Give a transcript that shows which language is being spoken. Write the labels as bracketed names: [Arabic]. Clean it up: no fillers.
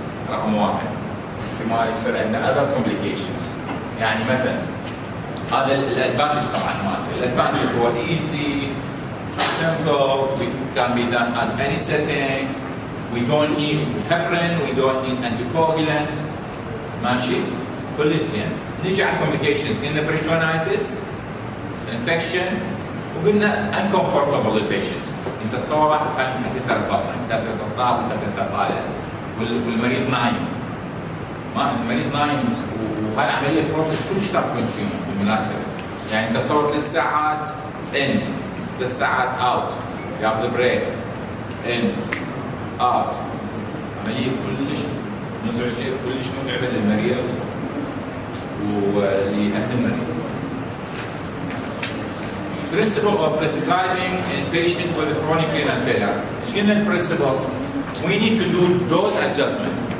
[Arabic] رقم واحد، ما يصير عندنا [English] other complications. [Arabic] يعني مثلا هذا الادفانتج طبعا مالته، الادفانتج هو [English] easy, simple, it can be done at any setting, we don't need heparin, we don't need anticoagulants. [Arabic] ماشي؟ كلش زين. نيجي على الكومبليكيشنز، قلنا بريتونايتس، انفكشن، وقلنا انكمفورتبل للبيشنت. انت تصور واحد خلينا كثر البطن، كثر الضغط وكثر الطالع، والمريض نايم. ما المريض نايم وهاي العمليه بروسس كلش ترى كونسيوم بالمناسبه. يعني انت تصور 3 ساعات ان، 3 ساعات اوت، ياخذ بريك، ان، اوت. عمليه كلش مزعجه، كلش متعبه للمريض ولأهل المريض. [English] Principle of prescribing in patient with chronic renal failure. [Arabic] ايش قلنا البرنسبل؟ [English] We need to do dose adjustment.